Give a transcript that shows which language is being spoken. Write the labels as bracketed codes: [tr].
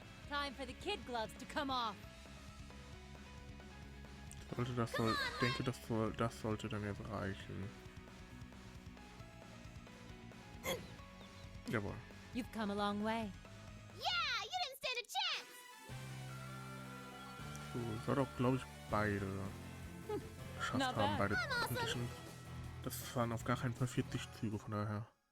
[en] Time for the kid gloves to come off. [de] Ich denke, das sollte dann jetzt reichen. Jawohl. [en] You've come a long way. Yeah, you didn't stand a chance! [de] So, soll doch, glaube ich, beide geschafft [en] Not [de] haben, [en] bad. [de] beide Conditions. Das waren auf gar keinen Fall 40 Züge, von daher.